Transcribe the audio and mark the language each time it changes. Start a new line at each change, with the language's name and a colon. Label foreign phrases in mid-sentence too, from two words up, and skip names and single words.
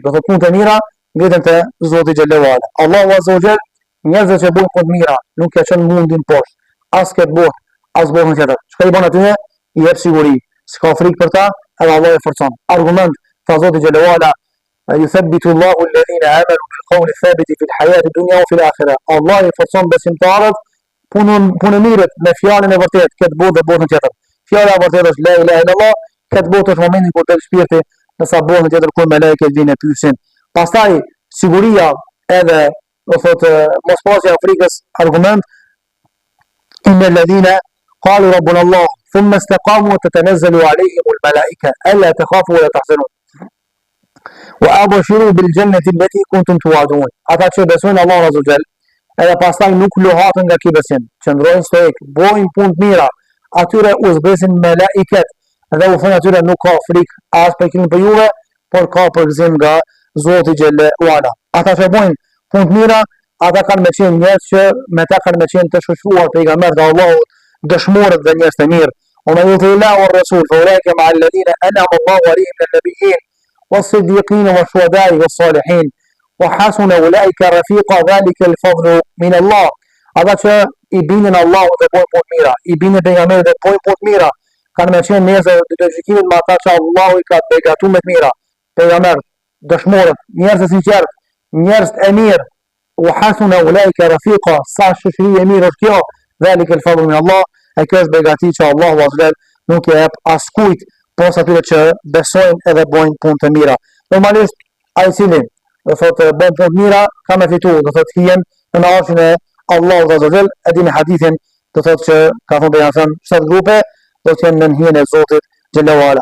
Albanian: Do thotë punë të mira ngritën te Zoti
Arabic: جل وعلا.
Albanian: Allahu
Arabic: عز وجل
Albanian: njerëzit që bojnë punë të mira nuk ja çon mundin poshtë, as këtë botë, as botën tjetër. Çka i bën atyre? I jep siguri. S'ka frikë për ta, edhe Allah e forcon. Argument tha Zoti
Arabic: جل وعلا يثبت الله الذين آمنوا بالقول الثابت في الحياة الدنيا وفي الآخرة.
Albanian: Allah i forcon besimtarët punën mirë me fjalën e vërtetë këtë botë dhe botën tjetër. Fjala e vërtetë është
Arabic: لا إله إلا الله,
Albanian: këtë botë është momenti kur del shpirti, nësa botën tjetër kur melekët vinë e pyesin. Pastaj siguria edhe do thotë mospasja e frikës, argument
Arabic: إن الذين قالوا ربنا الله ثم استقاموا تتنزل عليهم الملائكة ألا تخافوا ولا تحزنوا وأبشروا بالجنة التي كنتم توعدون.
Albanian: Ata që besojnë Allahu
Arabic: عز وجل,
Albanian: edhe pastaj nuk lohaten nga ky besim, qëndrojnë stoik, bojnë punë të mira, atyre u zbesin melaiket dhe u thonë atyre nuk ka frikë as për juve, por ka përgëzim nga Zoti
Arabic: جل وعلا.
Albanian: Ata që bojnë punë të mira, ata kanë me qenë njerëz që me ta kanë me qenë të shoqëruar pejgamberët e Allahut, dëshmorët dhe njerëz të mirë.
Arabic: ومن يطع الله والرسول فأولئك مع الذين أنعم الله عليهم من النبيين والصديقين والشهداء والصالحين وحسن أولئك رفيقا ذلك الفضل من الله.
Albanian: Ata që i binin Allahut dhe bojnë punë të mira, i binin pejgamberit dhe bojnë punë të mira, kanë me qenë njerëz të gjykimit me ata që Allahu i ka begatuar me të mira. Pejgamberët, dëshmorët, njerëz të sinqertë, njerëz e mirë.
Arabic: وحسن أولئك رفيقا
Albanian: sa shoqëri e mirë është kjo,
Arabic: ذلك الفضل من الله,
Albanian: e kjo është begati që Allahu azza nuk e jep askujt posa atyre që besojnë edhe bojnë punë të mira. Normalisht ai cili do thotë bën punë të mira ka me fitu, do thotë hijen në arshin e Allahut azza e dini hadithin, do thotë që ka thonë pejgamberi 7 grupe do të jenë në hijen e Zotit
Arabic: جل وعلا.